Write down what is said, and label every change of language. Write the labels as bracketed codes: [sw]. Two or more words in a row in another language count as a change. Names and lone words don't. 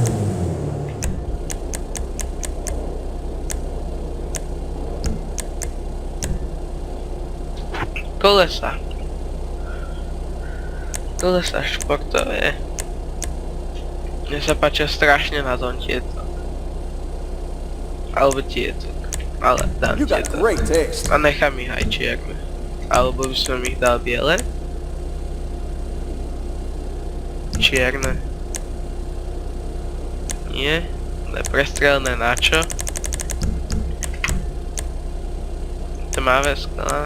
[sk] Kolesa. Kolesa športové. Mne sa páčia strašne na tom tieto. Alebo tieto. Ale dám [en] You got [sk] tieto. [en] great taste. [sk] A nechám ich aj čierne. Alebo by som ich dal biele. Čierne. Nie. Prestrelné na čo? Tmavé skla.